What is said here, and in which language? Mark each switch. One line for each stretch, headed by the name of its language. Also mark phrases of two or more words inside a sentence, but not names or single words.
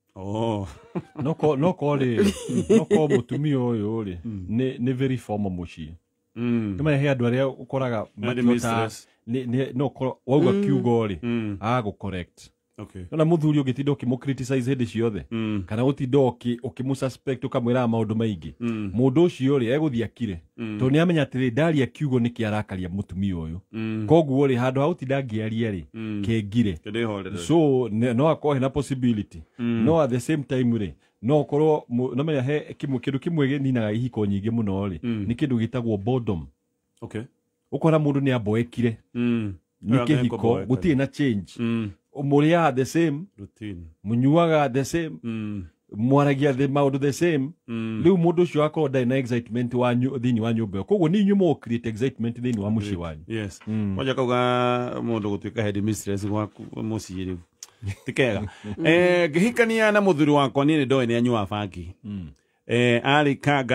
Kikuyu: no ko mutumia ũyũ rĩ nĩ
English: very formal
Kikuyu: mũciĩ kama he andũ arĩa ũkoraga makiota no wauga kiugo rĩ agũ-correct na muthuri ũngĩtinda ũkĩmũ-criticize hĩndĩ ciothe kana gũtinda ũkĩmũ-suspect ũkamwĩraga maũndũ maingĩ mũndũ ũcio rĩ egũthiĩ akire tondũ nĩamenya atĩrĩ ndaria kiugo nĩkĩ arakaria mũtumia ũyũ koguo rĩ handũ ha gũtinda ngĩaria rĩ kengire so no akorwo hena possibility no
English: at the same time
Kikuyu: rĩ no ũkorwo namenya he kĩndũ kĩmwe gĩninaga ihiko nyingĩ mũno rĩ nĩ kĩndũ gĩtagwo boredom ũkora mũndũ nĩ amboekire nĩ kĩhiko gũtirĩ na change mũrĩaga
English: the same routine
Kikuyu: mũnyuaga
English: the same
Kikuyu: mwaragia maũndũ
English: the same
Kikuyu: rĩu mũndũ ũcio akorwo ndarĩ na excitement thĩinĩ wa nyũmba ĩyo koguo nĩ inyuĩ mũgũ-create excitement thĩinĩ wa mũciĩ wanyu kwanja kauga mũndũ gũtuĩka
English: head mistress
Kikuyu: gwaku mũciĩ rĩu ti kega ngĩhikania na mũthuri wakwa niĩ nĩ ndoĩ nĩ anyuaga bangi arĩkanga